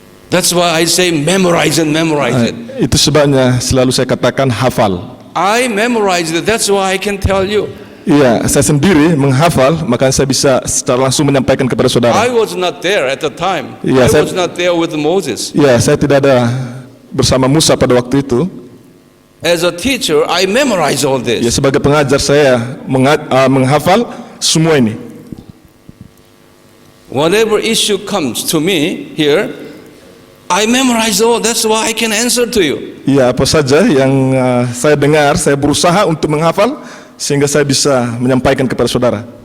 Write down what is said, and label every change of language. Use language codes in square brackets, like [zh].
[en] That's why I say memorize it, memorize it. [id] Itu sebabnya selalu saya katakan hafal. [en] I memorized it, that's why I can tell you. [id] Iya, saya sendiri menghafal, maka saya bisa secara langsung menyampaikan kepada saudara. [en] I was not there at the time. Yeah, I was not there with Moses. [id] Iya, saya tidak ada bersama Musa pada waktu itu. [en] As a teacher, I memorize all [id] Ya, [en] this. [id] sebagai pengajar saya menghafal semua ini. [en] Whatever issue comes to me here, I memorize all. That's why I can answer to you. [id] Ya, apa saja yang saya dengar, saya berusaha untuk menghafal sehingga saya bisa menyampaikan kepada saudara.